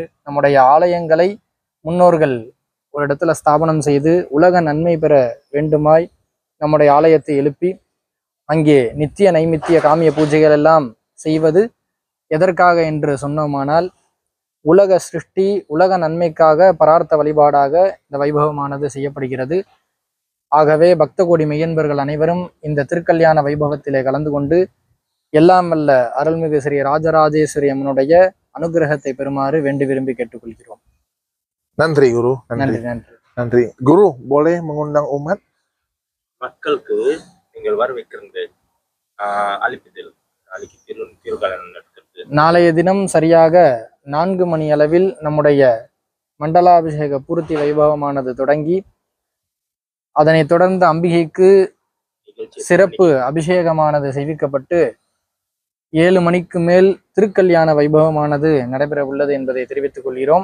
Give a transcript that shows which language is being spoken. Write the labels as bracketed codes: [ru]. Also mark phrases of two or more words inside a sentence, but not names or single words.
[ta] நம்முடைய ஆலயங்களை முன்னோர்கள் ஒரு இடத்துல ஸ்தாபனம் செய்து உலக நன்மை பெற வேண்டுமாய் நம்முடைய ஆலயத்தை எழுப்பி அங்கே நித்திய நைமித்திய காமிய பூஜைகள் எல்லாம் செய்வது எதற்காக என்று சொன்னோமானால், உலக சிருஷ்டி உலக நன்மைக்காக பரார்த்த வழிபாடாக இந்த வைபவமானது செய்யப்படுகிறது. ஆகவே பக்த கோடி மெய்யன்பர்கள் அனைவரும் இந்த திருக்கல்யாண வைபவத்திலே கலந்து கொண்டு எல்லாம் வல்ல அருள்மிகு ஸ்ரீ ராஜராஜேஸ்வரி அம்மனுடைய அனுகிரகத்தை பெறுமாறு வேண்டி விரும்பி கேட்டுக்கொள்கிறோம். நன்றி குரு. நன்றி குரு. [ms] boleh mengundang umat [ta] மக்களுக்கு நீங்கள் வரவேற்கிறது அளிப்பதில் நாளைய தினம் சரியாக 4 மணி அளவில் நம்முடைய மண்டலாபிஷேக பூர்த்தி வைபவமானது தொடங்கி அதனைத் தொடர்ந்து அம்பிகைக்கு சிறப்பு அபிஷேகமானது செய்விக்கப்பட்டு 7 மணிக்கு மேல் திருக்கல்யாண வைபவமானது நடைபெற உள்ளது என்பதை தெரிவித்துக் கொள்கிறோம்.